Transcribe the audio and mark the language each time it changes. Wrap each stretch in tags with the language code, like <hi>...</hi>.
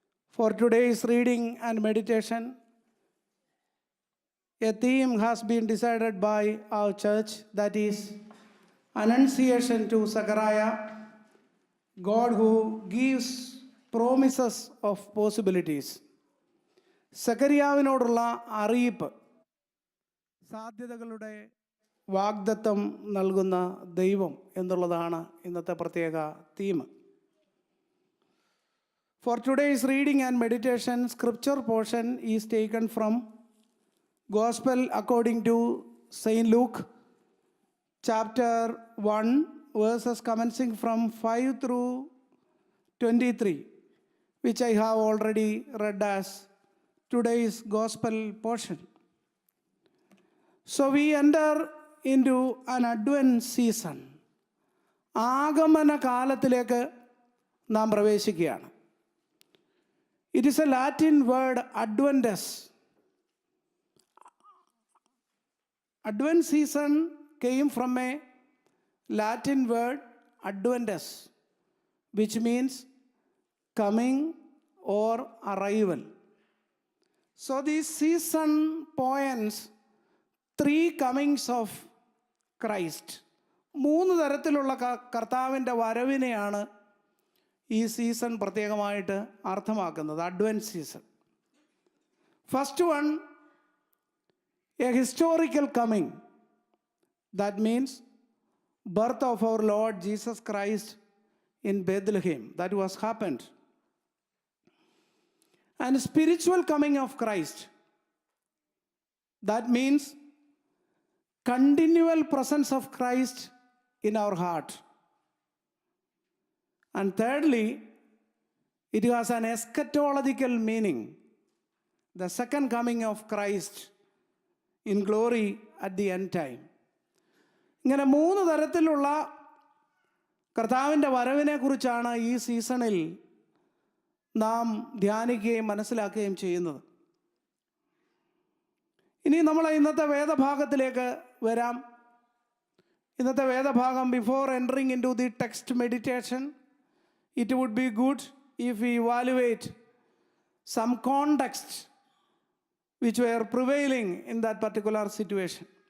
<en>For today's reading and meditation, a theme has been decided by our church, that is Annunciation to Zechariah, God who gives promises of possibilities.</en> <ml>സക്കറിയാവിനോടുള്ള അറിയിപ്പ്, സാധ്യതകളുടെ വാഗ്ദത്തം നൽകുന്ന ദൈവം എന്നുള്ളതാണ് ഇന്നത്തെ പ്രത്യേക theme.</ml> <en>For today's reading and meditation, scripture portion is taken from gospel according to Saint Luke chapter 1 verses commencing from 5 through 23, which I have already read as today's gospel portion. So we enter into an Advent season.</en> <ml>ആഗമന കാലത്തിലേക്ക് നാം പ്രവേശിക്കുകയാണ്.</ml> <en>It is a Latin word adventus. Advent season came from a Latin word adventus, which means coming or arrival. So this season points 3 comings of Christ.</en> <ml>3 തരത്തിലുള്ള കർത്താവിൻ്റെ വരവിനെയാണ് ഈ season പ്രത്യേകമായിട്ട് അർത്ഥമാക്കുന്നത്, അഡ്വൻസ് season.</ml> <en>First one, a historical coming. That means birth of our Lord Jesus Christ in Bethlehem. That was happened. And spiritual coming of Christ. That means continual presence of Christ in our heart. And thirdly, it has an eschatological meaning. The second coming of Christ in glory at the end time.</en> <ml>ഇങ്ങനെ 3 തരത്തിലുള്ള കർത്താവിൻ്റെ വരവിനെ കുറിച്ചാണ് ഈ സീസണിൽ നാം ധ്യാനിക്കുകയും മനസ്സിലാക്കുകയും ചെയ്യുന്നത്. ഇനി നമ്മൾ ഇന്നത്തെ വേദഭാഗത്തിലേക്ക് വരാം. ഇന്നത്തെ വേദഭാഗം,</ml> <en>Before entering into the text meditation, it would be good if we evaluate some context which were prevailing in that particular situation.</en>